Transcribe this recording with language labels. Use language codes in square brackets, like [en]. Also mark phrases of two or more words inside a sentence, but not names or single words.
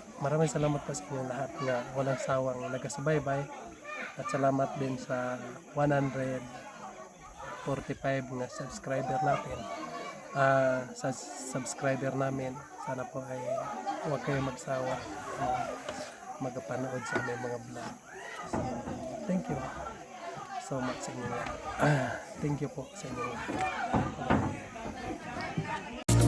[tl] Maraming salamat po sa inyo lahat nga walang sawang nagasubaybay. At salamat din sa 145 na subscriber natin. Sa subscriber namin, sana po ay huwag kayo magsawa magpanood sa aming mga vlog. [en] So, thank you so much [tl] sa inyo. [en] Thank you [tl] po sa inyo.